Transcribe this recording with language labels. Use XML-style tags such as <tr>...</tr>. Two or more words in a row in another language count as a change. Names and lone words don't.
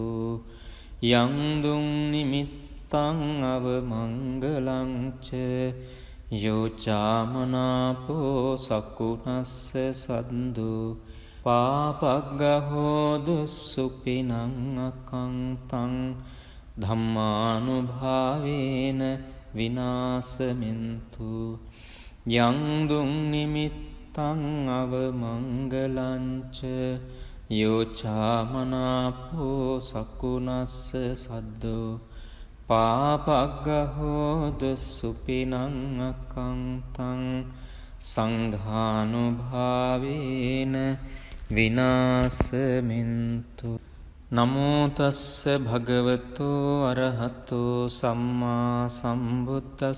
<pi>යං දුං නිමිත්තං අවමංගලංච යෝචාමනාපෝ සකුණස්ස සද්දෝ පාපග්ගහෝ දුස්සුපිනං අකංතං ධම්මානුභාවේන විනාශමින්තු. යං දුං නිමිත්තං අවමංගලංච යෝචාමනාපෝ සකුණස්ස සද්දෝ පාපග්ගහෝ දුස්සුපිනං අකංතං සංඝානුභාවේන විනාශමින්තු. නමෝ තස්ස භගවතෝ අරහතෝ සම්මා සම්බුද්දස්ස.</pi>